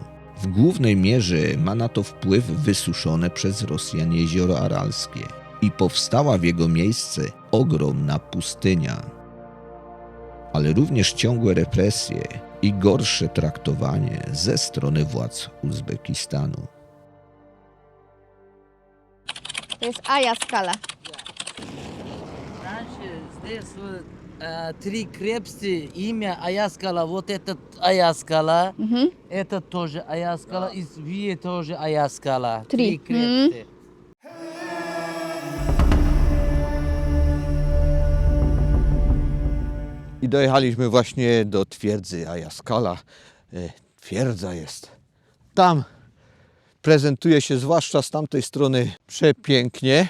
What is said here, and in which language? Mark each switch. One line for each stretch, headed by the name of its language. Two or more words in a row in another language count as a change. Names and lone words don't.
Polish: W głównej mierze ma na to wpływ wysuszone przez Rosjan jezioro Aralskie i powstała w jego miejsce ogromna pustynia. Ale również ciągłe represje i gorsze traktowanie ze strony władz Uzbekistanu. To jest Ayaskala.
Russian: Раньше здесь вот, три крепости, имя Аяскала, вот этот Аяскала, это тоже Аяскала, и Вие тоже Аяскала. Три. Крепости.
Polish: I dojechaliśmy właśnie do twierdzy Ayaskala. Twierdza jest tam. Prezentuje się zwłaszcza z tamtej strony przepięknie.